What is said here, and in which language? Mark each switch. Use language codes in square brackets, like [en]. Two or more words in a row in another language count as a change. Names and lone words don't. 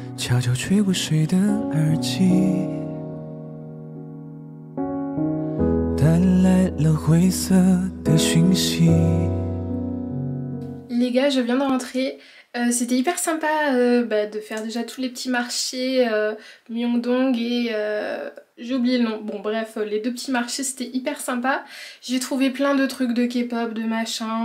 [zh] 悄悄吹过谁的耳机，带来了灰色的讯息。 [fr] Les gars, je viens de rentrer. C'était hyper sympa de faire déjà tous les petits marchés Myeongdong et j'ai oublié le nom. Bon bref, les 2 petits marchés c'était hyper sympa. J'ai trouvé plein de trucs de K-pop, de machin.